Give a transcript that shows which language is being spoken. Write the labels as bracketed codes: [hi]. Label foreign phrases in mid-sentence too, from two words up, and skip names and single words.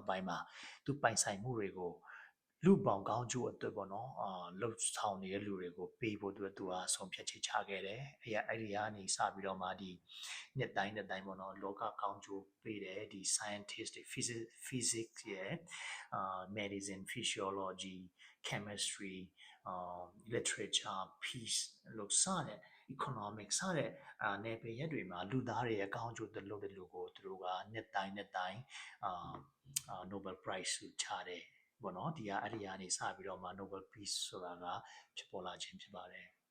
[my] ပိုင်းမှာသူပိုင်ဆိုင်မှုတွေကိုလူပေါင်းကောင်းကျိုးအတွက်ပေါ့နော်လှုပ်ဆောင်နေတဲ့လူတွေကိုပေးဖို့ သူကဆုံးဖြတ်ချက်ချခဲ့တယ်အဲ့ဒီကနေစပြီးတော့မှဒီနှစ် တိုင်းပေါ့နော်လောကကောင်းကျိုးပေးတယ်ဒီ scientist တွေ physics ရဲ့ [en] medicine physiology chemistry literature peace [my] လို့စတဲ့ economic စတဲ့နယ်ပယ်ရက်တွေမှာလူသားတွေရဲ့ကောင်းကျိုးလုပ်တဲ့လူကိုသူတို့ကနှစ်တိုင်းNobel Prize ဆုချတယ်ပေါ့နော်ဒီအဲ့ဒီကနေစပြီးတော့မှ Nobel Peace ဆိုတာကဖြစ်ပေါ်လာခြင်းဖြစ်ပါတယ်